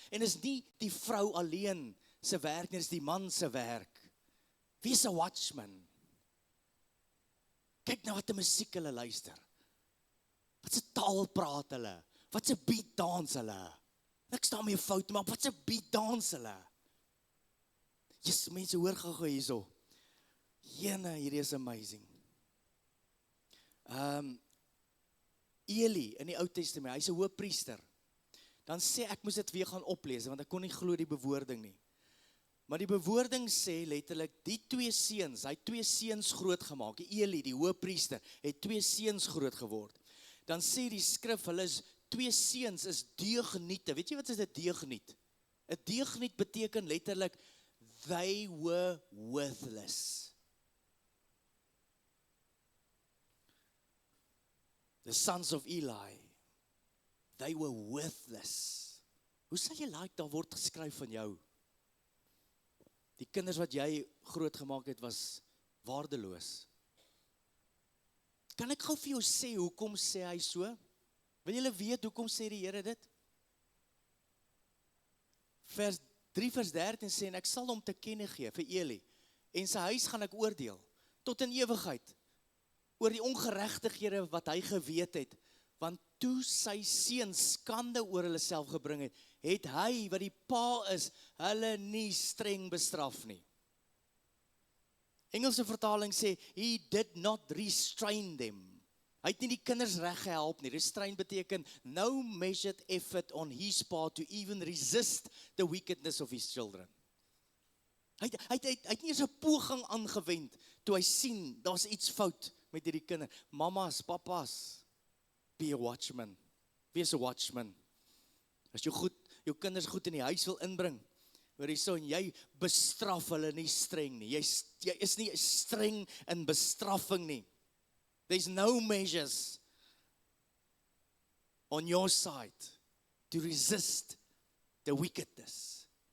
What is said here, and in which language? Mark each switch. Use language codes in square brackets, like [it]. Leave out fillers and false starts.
[af] En is nie die vrou alleen se werk nie, is die man se werk. Wees 'n watchman. Kyk nou wat 'n musiek hulle luister. Wat 'n taal praat hulle? Wat 'n beat dans hulle? Niks daarmee fout, maar wat 'n beat dans hulle? Jesus, mense hoor gou hierso. Jene, hierdie is amazing. Eli in die Ou Testament, hy's 'n hoëpriester. Dan sê ek moes dit weer gaan oplees want ek kon nie glo die bewoording nie. Maar die bewoording sê letterlik die twee seuns, hy het twee seuns groot gemaak. Eli, die hoëpriester, het twee seuns groot geword. Dan sê die skrif, hulle is twee seuns is deugniete. Weet jy wat is 'n deugniet? 'n Deugniet beteken letterlik [en] they were worthless. The sons of Eli, they were worthless. [af] Hoe sal jy like daar word geskryf van jou? Die kinders wat jy groot gemaak het, was waardeloos. Kan ek gou vir jou sê, hoekom sê hy so? Wil julle weet, hoekom sê die Here dit? Vers 3 vers 13 sê, en ek sal hom te kenne gee vir Eli, en sy huis gaan ek oordeel, tot in ewigheid, oor die ongeregtighede wat hy geweet het, want toe sy seuns skande oor hulle self gebring het, het hy, wat die pa is, hulle nie streng bestraf nie. Engelse vertaling sê, [en] he did not restrain them. [af] Hy het nie die kinders reg gehelp nie. [en] Restrain beteken, no measured effort on his part to even resist the wickedness of his children. [af] Hy het nie eens 'n poging aangewend, toe hy sien, daar's iets fout met hierdie kinders. [en] Mamas, papas, be a watchman. [af] Wees 'n watchman. As jy jou kinders goed in die huis wil inbring, hoor hierso, en jy bestraf hulle nie streng nie. Jy is nie streng in bestraffing nie. [en] There's no measures on your side to resist the wickedness.